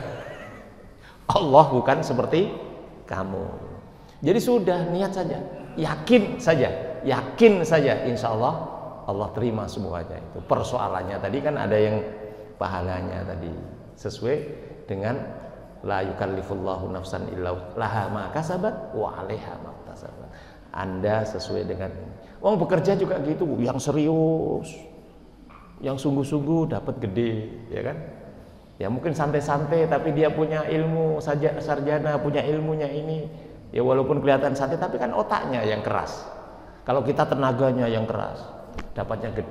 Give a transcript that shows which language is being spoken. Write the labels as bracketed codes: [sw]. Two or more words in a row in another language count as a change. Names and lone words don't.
[id] Allah bukan seperti kamu. Jadi sudah niat saja, yakin saja, [ar] إن شاء الله [id] Allah terima semuanya itu. Persoalannya tadi kan ada yang pahalanya tadi sesuai dengan [ar] لا يكلف الله نفسا إلا لها ما كسبت وعليها ما اكتسبت. [id] Anda sesuai dengan wong bekerja juga gitu, yang serius, yang sungguh-sungguh dapat gede, ya kan? Ya mungkin santai-santai tapi dia punya ilmu saja, sarjana, punya ilmunya ini. Ya walaupun kelihatan santai tapi kan otaknya yang keras. Kalau kita tenaganya yang keras, dapatnya gede.